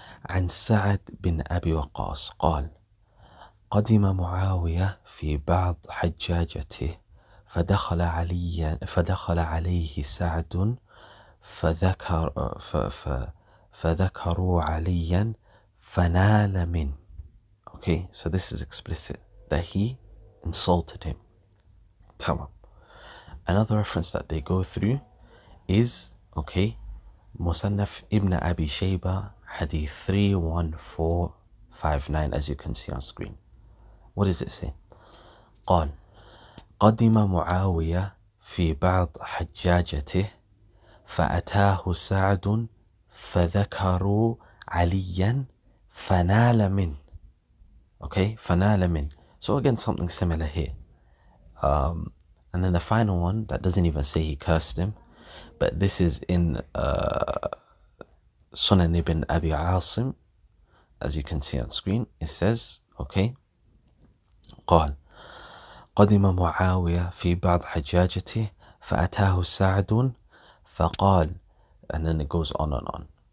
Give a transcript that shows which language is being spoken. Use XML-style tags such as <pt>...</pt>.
<ar>عن سعد بن أبي وقاص قال قدم معاوية في بعض حجاجته فدخل عليه سعد فذكروا عليا فنال منه.</ar> <en>Okay, so this is explicit that he insulted him. Tamam. Another reference that they go through is, okay, Musannaf ibn Abi Shaybah, Hadith 31459, as you can see on screen. What does it say?</en> <ar>قال قدم معاوية في بعض حجاجته فأتاه سعد فذكروا عليا فنال منه.</ar> <en>Okay,</en> <ar>فنال منه.</ar> <en>So again, something similar here. And then the final one that doesn't even say he cursed him, but this is in Sunan ibn Abi Asim, as you can see on screen. It says, okay,</en> <ar>قال قدم معاوية في بعض حجاجته فأتاه سعد فقال,</ar> <en>and then it goes on and on.</en>